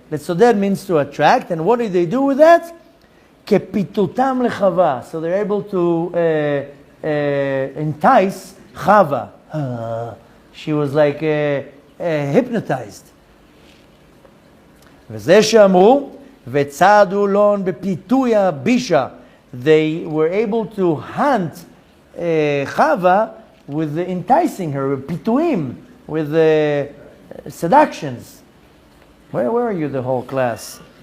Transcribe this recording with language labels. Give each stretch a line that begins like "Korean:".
English: Letzoded means to attract, and what did they do with that?
Hebrew: Kepitutam lechava.
English: So they're able to entice Chava. She was like hypnotized.
Hebrew: וזה שאמרו, וצעדו לון בפיתוי הבישה.
English: They were able to hunt Chava with enticing her, with pituim, with seductions. Where are you, the whole class?